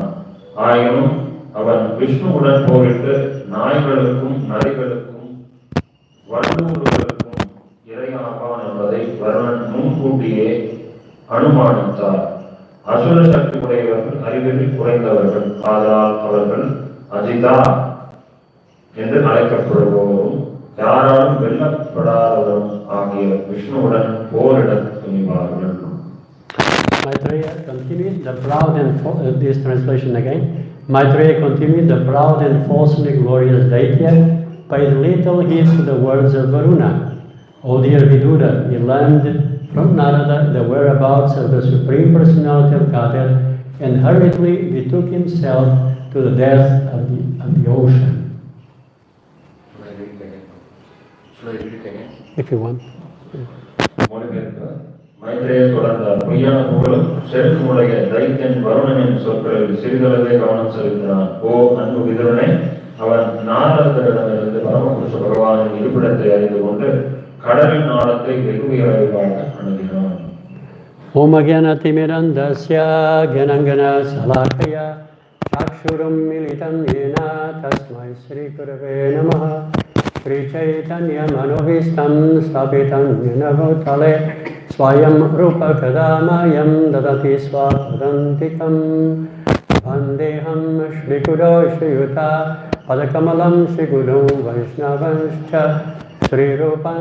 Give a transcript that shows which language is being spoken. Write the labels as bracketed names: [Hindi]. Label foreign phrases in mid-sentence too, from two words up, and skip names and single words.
[Tamil] ஆயினும் அவன் விஷ்ணுவுடன் போரிட்டு நாய்களுக்கும் நரிகளுக்கும் வல்லூர்களுக்கும் இரையாவான் என்பதை வருணன் முன்கூட்டியே அனுமானித்தார். அசுர சக்தி உடையவர்கள் அறிவில் குறைந்தவர்கள், ஆதலால் அவர்கள் அஜிதா என்று அழைக்கப்படுபவரும் யாராலும் வெல்லப்படாதவரும் ஆகிய விஷ்ணுவுடன் போரிட துணிவார்கள். [English] Maitreya continued the proud and this translation again. Maitreya continued, the proud and falsely glorious Daitya paid little heed to the words of Varuna. O dear Vidura, he learned from Narada the whereabouts of the Supreme Personality of Godhead and hurriedly betook himself to the depth of the ocean. Should I read it again? If you want. [Tamil] மைத்ரேய தொடர்ந்தார். பொய்யான புகழும் செருக்குமுடைய தைத்தியன் வருணனின் சொற்களில் சிறிதளவே கவனம் செலுத்தினான். ஓ அன்பு விதுரனே, அவன் நாரதரிடமிருந்து பரமபுருஷ பகவானின் இருப்பிடத்தை அறிந்து கொண்டு கடலின் ஆழத்தை வெகு விரைவாக அணுகினான். [Sanskrit] ॐ अज्ञानतिमिरान्धस्य ज्ञानाञ्जनशलाकया चक्षुरुन्मीलितं येन तस्मै श्रीगुरवे नमः श्रीचैतन्यमनोऽभीष्टं स्थापितं येन भूतले स्वयं रूपः कदा मह्यं ददाति स्वपदान्तिकम् वन्देऽहं श्रीगुरोः श्रीयुतपदकमलं श्रीगुरून् वैष्णवांश्च श्रीरूपम्